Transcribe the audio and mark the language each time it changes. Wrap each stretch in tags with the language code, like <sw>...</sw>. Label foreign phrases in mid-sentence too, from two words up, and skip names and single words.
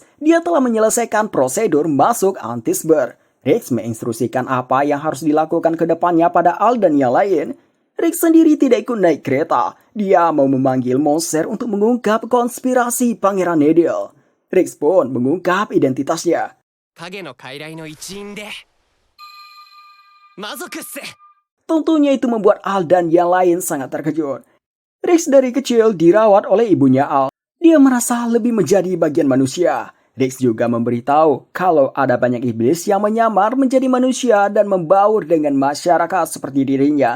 <id>Dia telah menyelesaikan prosedur masuk Antisbur. Rix menginstruksikan apa yang harus dilakukan ke depannya pada Al dan yang lain. Rix sendiri tidak ikut naik kereta. Dia mau memanggil monster untuk mengungkap konspirasi Pangeran Nedil. Rix pun mengungkap identitasnya.</id> <ja>影の傀儡の一員で魔族っす。</ja> <id>Tentunya itu membuat Al dan yang lain sangat terkejut. Rex dari kecil dirawat oleh ibunya Al. Dia merasa lebih menjadi bagian manusia. Rex juga memberitahu kalau ada banyak iblis yang menyamar menjadi manusia dan membaur dengan masyarakat seperti dirinya.</id>